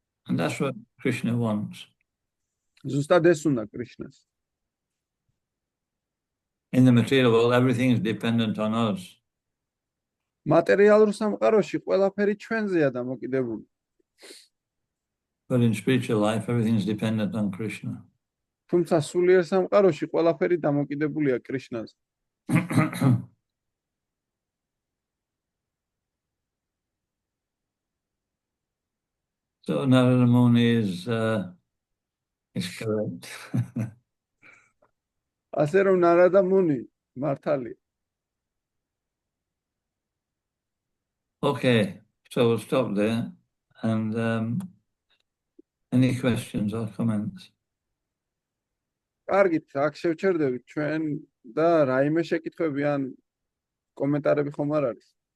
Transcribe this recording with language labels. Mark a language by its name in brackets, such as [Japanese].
[English] And that's what Krishna wants. [Georgian] ზუსტად ეს უნდა კრიშნას. [English] In the material world, everything is dependent on us. [Georgian] მატერიალურ სამყაროში ყველაფერი ჩვენზეა დამოკიდებული. [English] But in spiritual life, everything is dependent on Krishna. [Georgian] თუმცა სულიერ სამყაროში ყველაფერი დამოკიდებულია კრიშნაზე. [English] So Narada Muni is correct. [Georgian] ასე რომ ნარადა მუნი მართალია. [English] Okay, so we'll stop there. And any questions or comments? [Georgian] კარგით, აქ შევჩერდებით ჩვენ და რაიმე შეკითხვები ან კომენტარები ხომ არ არის?